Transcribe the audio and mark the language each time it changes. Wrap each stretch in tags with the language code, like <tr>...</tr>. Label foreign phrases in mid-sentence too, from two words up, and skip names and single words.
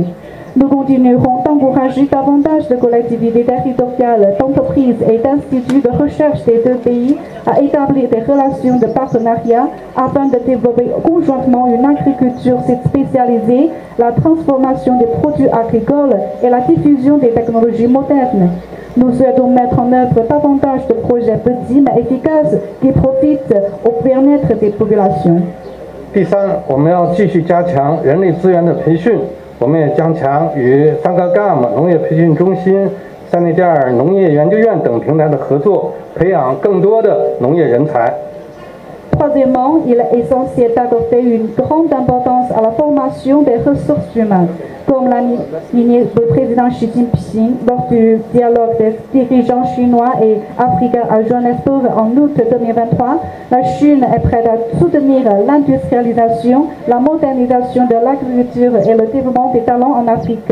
<fr>Nous continuerons d'encourager davantage de collectivités territoriales, d'entreprises et d'instituts de recherche des deux pays à établir des relations de partenariat afin de développer conjointement une agriculture spécialisée, la transformation des produits agricoles et la diffusion des technologies modernes. Nous souhaitons mettre en œuvre davantage de projets petits mais efficaces qui profitent au bien-être des populations.</fr> <zh>第三，我们要继续加强人力资源的培训。我们也加强与Sangagam农业培训中心、塞内加尔农业研究院等平台的合作，培养更多的农业人才。</zh> <fr>Troisièmement, il est essentiel d'accorder une grande importance à la formation des ressources humaines. Comme l'a souligné le président Xi Jinping lors du dialogue des dirigeants chinois et africains à Johannesburg en août 2023, la Chine est prête à soutenir l'industrialisation, la modernisation de l'agriculture et le développement des talents en Afrique.</fr>